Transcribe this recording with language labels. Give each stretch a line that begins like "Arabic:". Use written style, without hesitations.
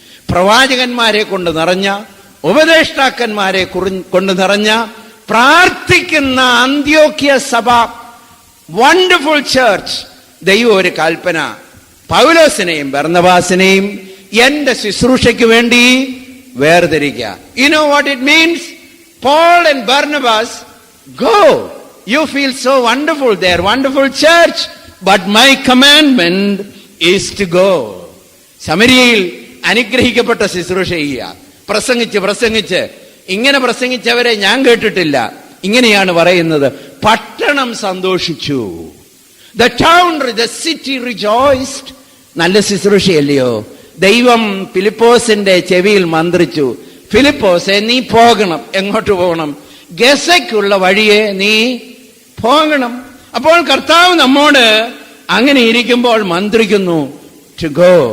Malayalam: പ്രവാചകന്മാരെ കൊണ്ട് നിറഞ്ഞ, ഉപദേഷ്ടാക്കന്മാരെ കൊണ്ട് നിറഞ്ഞ, പ്രാർത്ഥിക്കുന്ന അന്ത്യോക്യ സഭ,
English: Wonderful church.
Malayalam: ദൈവം ഒരു കൽപ്പന പൗലോസിനെയും ബർന്നബാസിനെയും എന്റെ ശുശ്രൂഷയ്ക്ക് വേണ്ടി വേർതിരിക്കുക.
English: You know what it means? Paul and Barnabas, go. You feel so wonderful there, wonderful church, but my commandment is to go.
Malayalam: ശമരിയയിൽ അനുഗ്രഹിക്കപ്പെട്ട ശുശ്രൂഷ ചെയ്യുക. പ്രസംഗിച്ച് ഇങ്ങനെ പ്രസംഗിച്ചവരെ ഞാൻ കേട്ടിട്ടില്ല. ഇങ്ങനെയാണ് പറയുന്നത്, പട്ടണം സന്തോഷിച്ചു.
English: The town, the city rejoiced.
Malayalam: നല്ല ശുശ്രൂഷയല്ലയോ? ദൈവം ഫിലിപ്പോസിന്റെ ചെവിയിൽ മന്ത്രിച്ചു, ഫിലിപ്പോസെ നീ പോകണം. എങ്ങോട്ട് പോകണം? ഗസയ്ക്കുള്ള വഴിയെ നീ പോകണം. അപ്പോൾ കർത്താവ് നമ്മോട് അങ്ങനെ ഇരിക്കുമ്പോൾ മന്ത്രിക്കുന്നു,
English: To go.